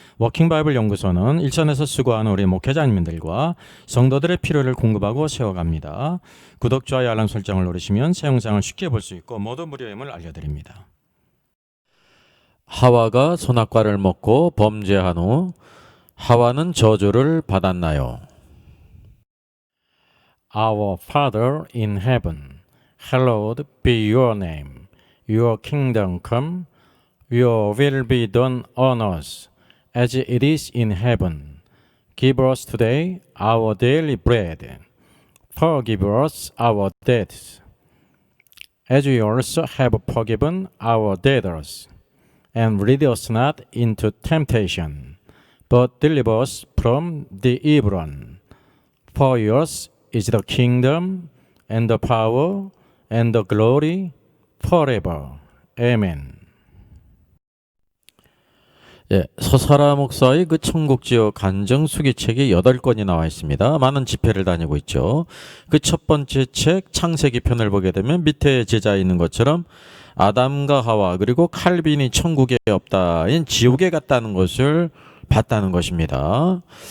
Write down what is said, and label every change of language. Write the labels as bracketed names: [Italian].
[Korean] 워킹바이블 연구소는 일선에서 수고하는 우리 목회자님들과 성도들의 필요를 공급하고 세워갑니다. 구독, 좋아요, 알람 설정을 누르시면 새 영상을 쉽게 볼 수 있고 모두 무료임을 알려드립니다. 하와가 선악과를 먹고 범죄한 후 하와는 저주를 받았나요? [English] Our Father in heaven, hallowed be your name. Your kingdom come, your will be done on earth as it is in heaven. Give us today our daily bread. Forgive us our debts, as we also have forgiven our debtors. And lead us not into temptation, but deliver us from the evil one. For yours is the kingdom, and the power, and the glory, forever. Amen. [Korean] 서사라 목사의 그 천국지역 간증수기 책이 8권이 나와 있습니다. 많은 집회를 다니고 있죠. 그 첫 번째 책 창세기 편을 보게 되면 밑에 제자에 있는 것처럼 아담과 하와 그리고 칼빈이 천국에 없다인 지옥에 갔다는 것을 봤다는 것입니다.